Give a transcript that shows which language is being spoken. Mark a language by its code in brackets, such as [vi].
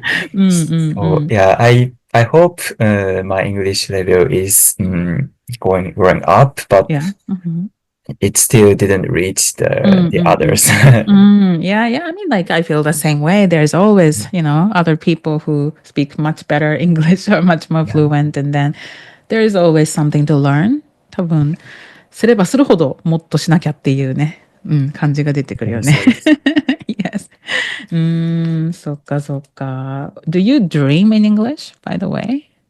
[en] So yeah, I hope my English level is going up, but Yeah. it still didn't reach the others. Yeah, yeah. I mean, like, I feel the same way. There's always, other people who speak much better English or much more fluent, and then there is always something to learn. [ja] 多分、すればするほどもっとしなきゃっていうね、感じが出てくるよね。 Yes. そっかそっか。 [en] Do you dream in English, by the way?